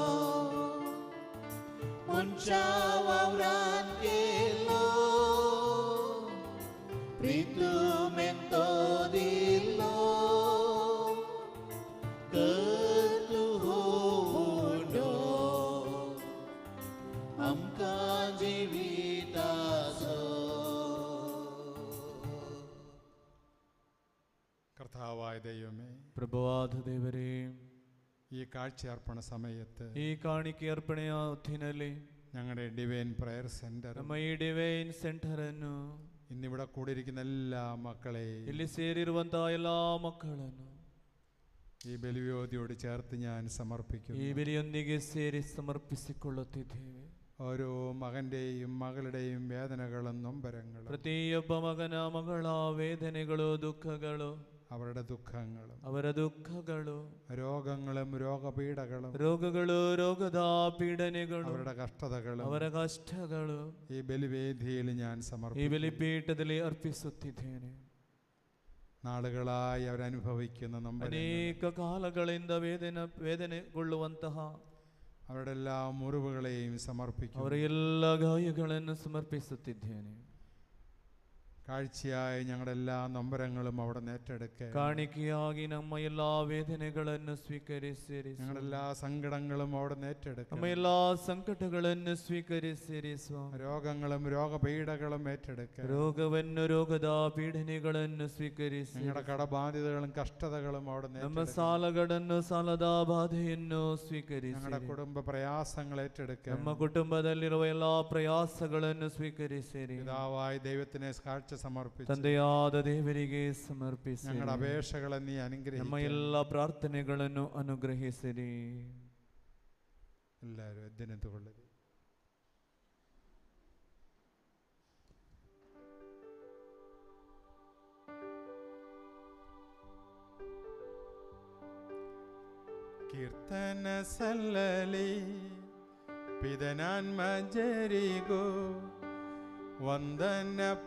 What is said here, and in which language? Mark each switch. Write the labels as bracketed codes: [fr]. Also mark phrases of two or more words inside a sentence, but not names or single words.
[kok] मुंच्या वावरान गेलो प्रीतुमेंतो दिलो कर्तु होंडो आमकां जिविताचो. [ml] കർത്താവായ ദൈവമേ, [kn] ಪ್ರಭುವಾದ ದೇವರೇ, [ml] ഈ കാഴ്ചയർപ്പണ സമയത്ത് [kn] ಈ ಕಾಣಿಕೆ ಅರ್ಪಣೆಯ ಹೊತ್ತಿನಲ್ಲಿ [ml] ഞങ്ങളുടെ ഡിവൈൻ പ്രയർ സെന്റർ, [kn] ನಮ್ಮ ಈ ಡಿವೈನ್ ಸೆಂಟರ್ ಅನ್ನು, [ml] ഇന്നിവിടെ കൂടിയിരിക്കുന്ന എല്ലാ മക്കളെയും [kn] ಇಲ್ಲಿ ಸೇರಿರುವಂತಹ ಎಲ್ಲಾ ಮಕ್ಕಳನ್ನು [ml] ഈ ബലിവേദിയോട് ചേർത്ത് ഞാൻ സമർപ്പിക്കുന്നു. [kn] ಈ ಬಲಿಯೊಂದಿಗೆ ಸೇರಿ ಸಮರ್ಪಿಸಿಕೊಳ್ಳುತ್ತಿದ್ದೇವೆ. [ml] ഓരോ മകന്റെയും മകളുടെയും വേദനകളും നൊമ്പരങ്ങളും, [kn] ಪ್ರತಿಯೊಬ್ಬ ಮಗನ ಮಗಳ ವೇದನೆಗಳು, ದುಃಖಗಳು, [ml] അവരുടെ ദുഃഖങ്ങളും, [kn] ಅವರ ದುಃಖಗಳು, [ml] രോഗങ്ങളും രോഗപീഠകളും, [kn] ರೋಗಗಳು, ರೋಗದ ಪೀಡನೆಗಳು, [ml] അവരുടെ കഷ്ടതകളും [kn] ಅವರ ಕಷ್ಟಗಳು [ml] ഈ ബലിവേദിയിൽ ഞാൻ [kn] ಈ [ml] സമർപ്പിക്കുന്നു. [kn] ಬಲಿಪೀಠದಲ್ಲಿ ಅರ್ಪಿಸುತ್ತಿದ್ದೇನೆ. [ml] നാളുകളായി അവരനുഭവിക്കുന്ന നൊമ്പരങ്ങൾ, [kn] ಅನೇಕ ಕಾಲಗಳಿಂದ ವೇದನೆಗೊಳ್ಳುವಂತಹ [ml] അവരുടെ എല്ലാ മുറിവുകളെയും സമർപ്പിക്കുന്നു. [kn] ಅವರ ಎಲ್ಲ ಗಾಯಗಳನ್ನು ಸಮರ್ಪಿಸುತ್ತಿದ್ದೇನೆ. [ml] കാഴ്ചയായി ഞങ്ങളുടെ എല്ലാ നൊമ്പരങ്ങളും അവിടെ ഏറ്റെടുക്കുക. [kn] ಕಾಣಿಕೆಯಾಗಿ ನಮ್ಮ ಎಲ್ಲಾ ವೇದನೆಗಳನ್ನು ಸ್ವೀಕರಿಸಿರಿ. [ml] ഞങ്ങളുടെ എല്ലാ സങ്കടങ്ങളും അവിടെ ഏറ്റെടുക്കുക. [kn] ನಮ್ಮ ಎಲ್ಲಾ ಸಂಕಟಗಳನ್ನು ಸ್ವೀಕರಿಸಿರಿ ಸ್ವಾಮಿ. [ml] രോഗങ്ങളും രോഗപീഠകളും ഏറ്റെടുക്കുക. [kn] ರೋಗವನ್ನು ರೋಗದ ಪೀಡನೆಗಳನ್ನು ಸ್ವೀಕರಿಸಿ. [ml] ഞങ്ങളുടെ കടബാധ്യതകളും കഷ്ടതകളും അവിടെ [kn] ನಮ್ಮ ಸಾಲಗಳನ್ನು ಸಾಲದ ಬಾಧೆಯನ್ನು ಸ್ವೀಕರಿಸಿ. [ml] ഞങ്ങളുടെ കുടുംബ പ്രയാസങ്ങൾ ഏറ്റെടുക്കുക. [kn] ನಮ್ಮ ಕುಟುಂಬದಲ್ಲಿರುವ ಎಲ್ಲಾ ಪ್ರಯಾಸಗಳನ್ನು ಸ್ವೀಕರಿಸಿರಿ. [ml] പിതാവായ ദൈവത്തിനെ സാക്ഷ്യം സമർപ്പിച്ച് [kn] ತಂದೆಯಾದ ದೇವರಿಗೆ ಸಮರ್ಪಿಸಿ. [ml] ഞങ്ങളുടെ അപേക്ഷകളെ നീ അനുഗ്രഹിക്കുക. [kn] ನಮ್ಮ ಎಲ್ಲ ಪ್ರಾರ್ಥನೆಗಳನ್ನು ಅನುಗ್ರಹಿಸಿರಿ. [ml] എല്ലാവരും എദ്ദിനെത്തുകൊള്ളുക. [kn] ಕೀರ್ತನ ಸಲ್ಲಲಿ ಪಿದನಾನ್ಮಜರಿಗೋ ವಂದನ